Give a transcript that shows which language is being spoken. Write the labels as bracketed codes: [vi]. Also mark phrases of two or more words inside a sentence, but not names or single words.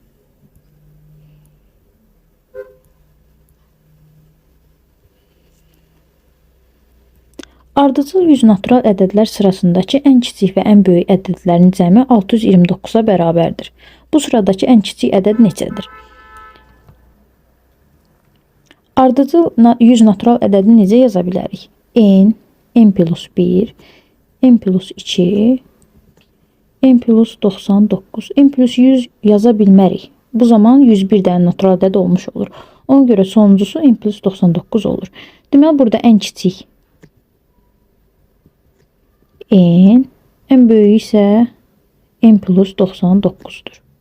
[az] Ardıcıl 100 natural ədədlər sırasındakı ən kiçik və ən böyük ədədlərin cəmi 629-a bərabərdir. Bu sıradakı ən kiçik ədəd neçədir? Ardıcıl 100 natural ədədi necə yaza bilərik? N plus 1, N plus 2, N plus 99, N plus 100 yaza bilmərik. Bu zaman 101 dənə natural ədəd olmuş olur. Ona görə sonuncusu N plus 99 olur. Deməli, burada ən kiçik N, ən böyük isə N plus 99'dur.